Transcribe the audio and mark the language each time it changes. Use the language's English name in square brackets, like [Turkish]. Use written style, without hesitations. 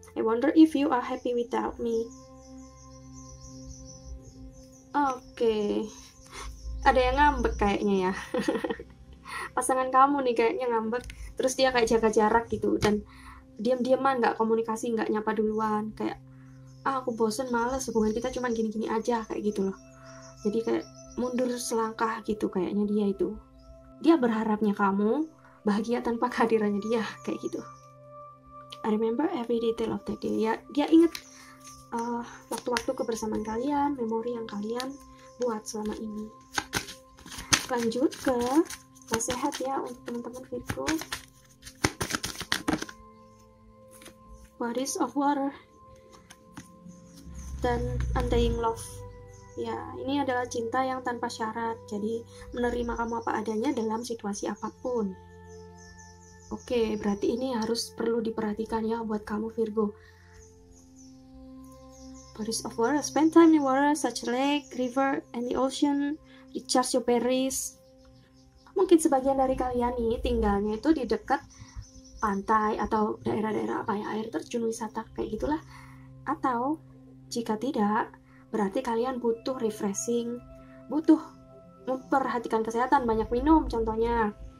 [English] I wonder if you are happy without me. Oke. [Indonesian] Ada yang ngambek kayaknya ya. Pasangan kamu nih kayaknya ngambek. Terus dia kayak jaga jarak gitu. Dan diam-diaman, nggak komunikasi, nggak nyapa duluan. Kayak, aku bosen, males, hubungan kita cuman gini-gini aja. Kayak gitu loh. Jadi kayak mundur selangkah gitu kayaknya dia itu. Dia berharapnya kamu bahagia tanpa kehadirannya dia, kayak gitu. [English] I remember every detail of that day. [Indonesian] Ya, dia ingat waktu-waktu kebersamaan kalian, memori yang kalian buat selama ini. Lanjut ke nasihat ya untuk teman-teman Virgo. [English] Bodies of water dan undying love. [Indonesian] Ya, ini adalah cinta yang tanpa syarat. Jadi menerima kamu apa adanya dalam situasi apapun. Oke, berarti ini harus perlu diperhatikan ya buat kamu Virgo. [English] Bodies of water, spend time in water such lake, river, and the ocean, recharge your berries. [Indonesian] Mungkin sebagian dari kalian nih tinggalnya itu di dekat pantai atau daerah-daerah apa ya, air terjun wisata kayak gitulah. Atau jika tidak, berarti kalian butuh refreshing, butuh memperhatikan kesehatan, banyak minum contohnya.